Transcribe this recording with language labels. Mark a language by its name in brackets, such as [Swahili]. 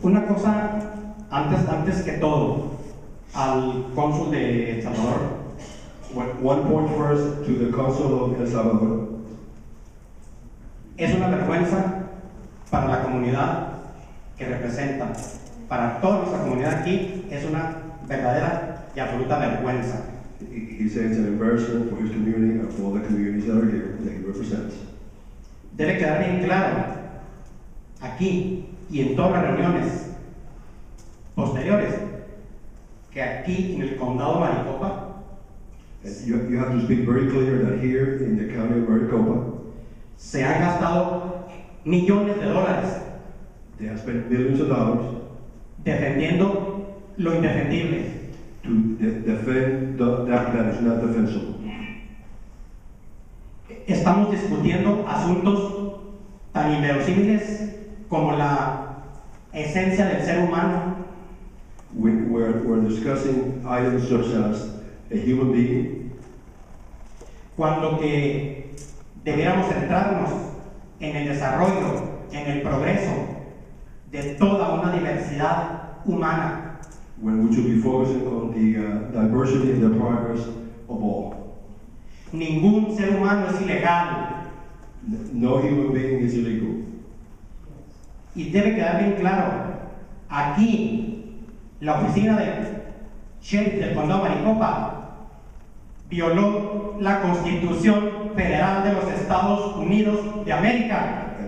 [Spanish] Una cosa, antes que todo, al cónsul de El Salvador. [English] One point first to the Consul of El Salvador. [Spanish] Es una vergüenza para la comunidad que representa. Para toda nuestra comunidad aquí es una verdadera y absoluta vergüenza. [English] He says it's an embarrassment for his community and for all the communities that are here that he represents. [Spanish] Debe quedar bien claro aquí y en todas las reuniones posteriores que aquí en el condado Maricopa [English] And you have to speak very clear that here in the county of Maricopa, [Spanish] se han gastado millones de dólares [English] they have spent millions of dollars [Spanish] defendiendo lo indefendible. [English] to defend that is not defensible. [Spanish] Estamos discutiendo asuntos tan inverosímiles como la esencia del ser humano, [English] We're discussing items such as a human being, [Spanish] cuando que debiéramos centrarnos en el desarrollo, en el progreso de toda una diversidad humana. [English] when we should be focusing on the diversity and the progress of all. [Spanish] Ningún ser humano es ilegal [English] No human being is illegal. [Spanish] y debe quedar bien claro, aquí la oficina del sheriff del condado Maricopa violó la Constitución Federal de los Estados Unidos de América.